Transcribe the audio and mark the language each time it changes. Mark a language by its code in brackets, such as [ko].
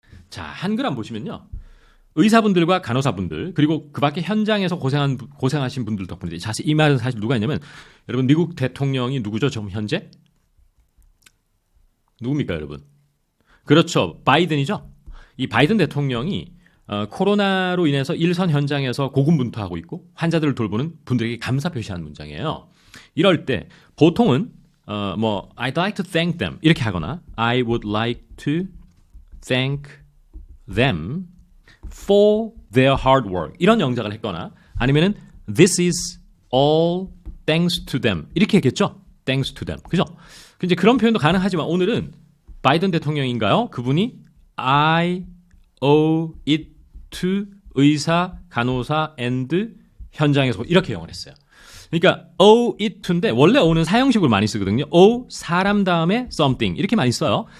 [ko] 자, 한글 안 보시면요. 의사분들과 간호사분들 그리고 그 밖에 현장에서 고생하신 분들 덕분에 사실 이 말은 사실 누가 했냐면 여러분 미국 대통령이 누구죠? 지금 현재? 누굽니까, 여러분? 그렇죠. 바이든이죠. 이 바이든 대통령이 코로나로 인해서 일선 현장에서 고군분투하고 있고 환자들을 돌보는 분들에게 감사 표시하는 문장이에요. 이럴 때 보통은 [en] I'd like to thank them [ko] 이렇게 하거나 [en] I would like to thank them for their hard work [ko] 이런 영작을 했거나 아니면은 [en] this is all thanks to them [ko] 이렇게 했겠죠. thanks to them. 그죠? 이제 그런 표현도 가능하지만 오늘은 바이든 대통령인가요? 그분이 [en] I owe it to [ko] 의사, 간호사, and 현장에서 이렇게 영어를 했어요. 그러니까 owe it to인데 원래 owe는 사형식으로 많이 쓰거든요. owe 사람 다음에 something 이렇게 많이 써요.